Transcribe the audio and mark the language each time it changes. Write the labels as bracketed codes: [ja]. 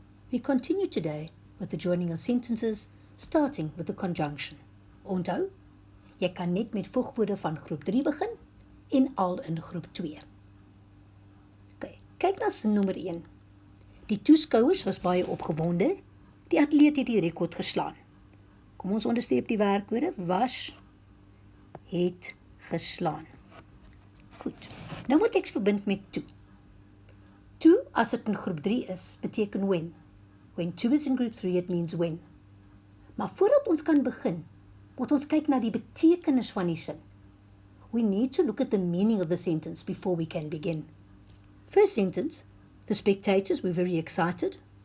[en] We continue today with the joining of sentences starting with the conjunction. [af] Onthou, jy kan net met voegwoorde van groep 3 begin en al in groep 2. Okay, kyk na sin nommer 1. Die toeskouers was baie opgewonde. Die atleet het die rekord geslaan. Kom ons onderstreep die werkwoorde. Was, het, geslaan. Goed. Nou moet ek verbind met to. To, as dit in groep 3 is, beteken when. [en] When to is in group 3, it means when. [af] Maar voordat ons kan begin, moet ons kyk na die betekenis van die sin. [en] We need to look at the meaning of the sentence before we can begin. First sentence, the spectators were very excited.